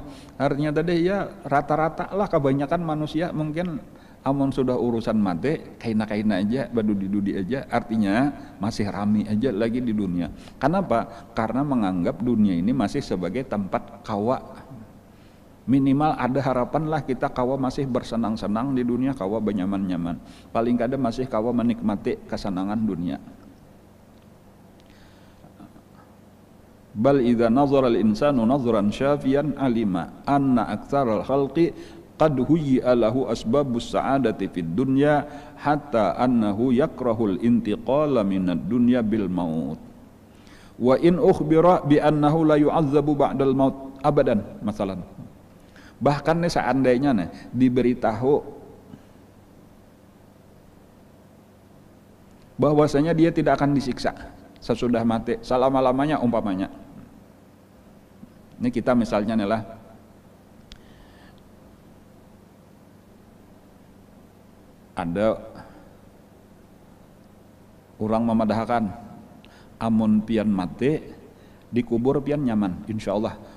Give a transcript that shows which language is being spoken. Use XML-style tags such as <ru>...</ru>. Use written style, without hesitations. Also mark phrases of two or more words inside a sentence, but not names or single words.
<bjn>Artinya tadi ya rata-rata lah kebanyakan manusia mungkin amun sudah urusan mati kaina aja berdudi aja, artinya masih rami aja lagi di dunia. Kenapa? Karena menganggap dunia ini masih sebagai tempat kawa Minimal ada harapan lah kita kawa masih bersenang-senang di dunia, kawa benyaman-nyaman. Paling kada masih kawa menikmati kesenangan dunia.</bjn> <ar>بل إذا نظر الإنسان نظرا شافيا علم أن أكثر الخلق قد هيئ له أسباب السعادة في الدنيا حتى أنه يكره الانتقال من الدنيا بالموت. وإن أخبر بأنه لا يعذب بعد الموت أبدا مثلا.</ar> <id>Bahkan nih seandainya nih diberitahu bahwasanya dia tidak akan disiksa sesudah mati selama-lamanya umpamanya.</id> <bjn>Ini kita misalnya nih lah ada orang memadahkan amun pian mati dikubur pian nyaman insyaallah.</bjn>